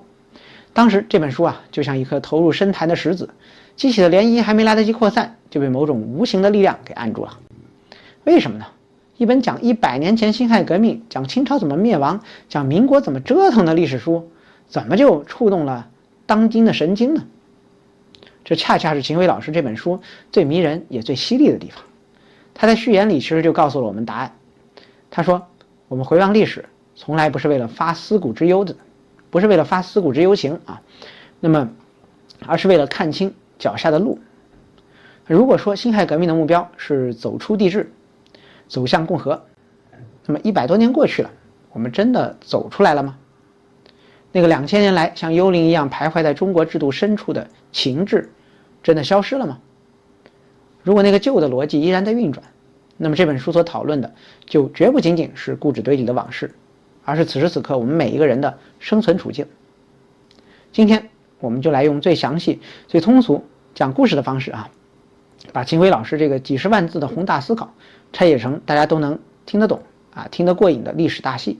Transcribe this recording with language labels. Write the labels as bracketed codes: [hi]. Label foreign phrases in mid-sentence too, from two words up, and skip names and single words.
[zh] 當時這本書啊，就像一顆投入深潭的石子，激起的漣漪還沒來得及擴散，就被某種無形的力量給按住了。為什麼呢？一本講100年前辛亥革命、講清朝怎麼滅亡、講民國怎麼折騰的歷史書，怎麼就觸動了當今的神經呢？這恰恰是秦晖老師這本書最迷人也最犀利的地方。他在序言裡其實就告訴了我們答案。他說，我們回望歷史，從來不是為了發思古之憂的，不是為了發思古之憂情啊，而是為了看清腳下的路。如果說辛亥革命的目標是走出帝制，走向共和，那麼100多年過去了，我們真的走出來了嗎？那個2000年來像幽靈一樣徘徊在中國制度深處的秦制，真的消失了嗎？如果那個舊的邏輯依然在運轉，那麼這本書所討論的就絕不僅僅是故紙堆裡的往事，而是此時此刻我們每一個人的生存處境。今天我們就來用最詳細、最通俗講故事的方式啊，把秦晖老師這個幾十萬字的宏大思考拆解成大家都能聽得懂啊、聽得過癮的歷史大戲。